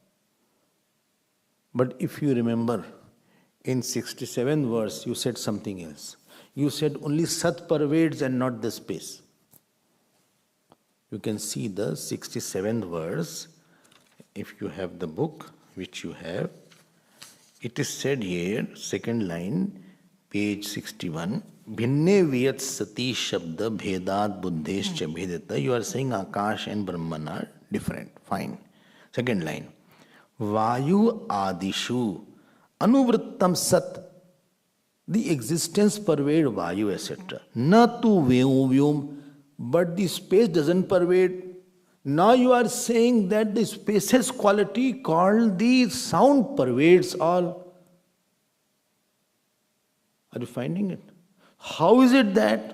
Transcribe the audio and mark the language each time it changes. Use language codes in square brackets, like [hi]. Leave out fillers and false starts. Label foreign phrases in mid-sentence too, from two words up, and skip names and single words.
[en] But if you remember, in 67th verse, you said something else. You said only Sat pervades and not the space. You can see the 67th verse, if you have the book, which you have. It is said here, second line, page 61, [sa] Bhinne viyat sati shabda bhedat buddhescha bhedata. [en] You are saying Akash and Brahman are different. Fine. Second line, [sa] Vayu adishu anuvrittam sat. [en] The existence pervade Vayu, etc. [sa] Na tu vyom, [en] but the space doesn't pervade. Now you are saying that the space's quality called the sound pervades all. Are you finding it? How is it that?